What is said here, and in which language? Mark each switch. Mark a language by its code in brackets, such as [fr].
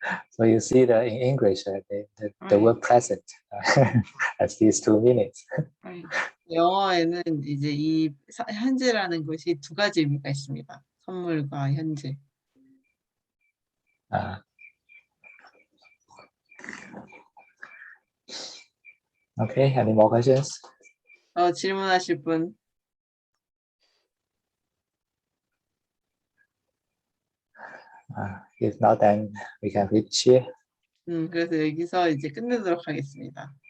[en] So you see that in English, the word present has these 2 meanings. [ko] 영어에는 이제 이 현재라는 것이 두 가지 의미가 있습니다. 선물과 현재. [en] Okay, any more questions? [ko] 질문하실 분? [en] If not, then we can reach here. [ko] 그래서 여기서 이제 끝내도록 하겠습니다.